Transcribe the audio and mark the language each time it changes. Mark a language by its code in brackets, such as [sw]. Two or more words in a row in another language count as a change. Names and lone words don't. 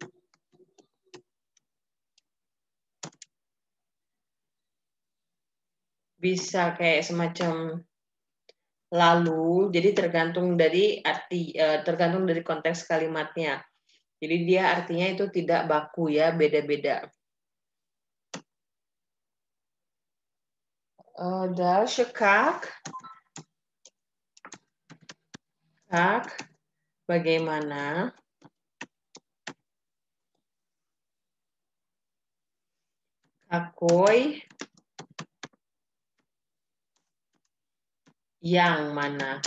[id] Bisa kayak semacam lalu, jadi tergantung dari arti, tergantung dari konteks kalimatnya. Jadi dia artinya itu tidak baku ya, beda-beda. [ru] Dальше как? Как? [id] Bagaimana? Какой? Yang mana?